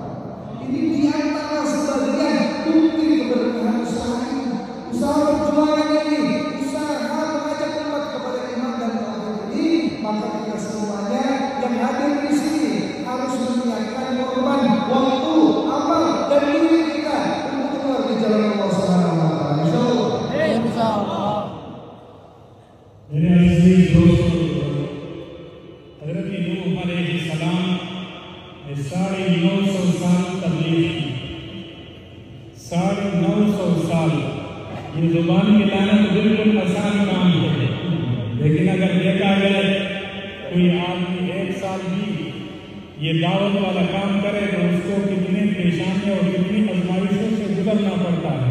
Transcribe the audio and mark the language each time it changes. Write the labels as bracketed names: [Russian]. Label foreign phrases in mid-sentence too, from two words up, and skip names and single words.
[Indonesian] Ini di antara sebagian bukti keberkahan usaha ini, usaha perjuangan ini, usaha mengajak umat kepada iman dan tauhid ini. Maka kita semuanya yang hadir di sini harus menyiapkan korban, waktu, amal dan diri kita untuk keluar di jalan [Arabic] الله سبحانه وتعالى. [Indonesian] Insyaallah. [Hindi] मेरे अजीज दोस्तों, हज़रत नूह अलैहिस्सलाम ने 950 साल तबलीग की। 950 साल, ये जुबान मिलाना तो बिल्कुल आसान काम है, लेकिन अगर देखा जाए कोई आदमी 1 साल भी ये दावत वाला काम करे तो उसको कितने परेशानियों और कितनी आजमाइशों से गुजरना पड़ता है।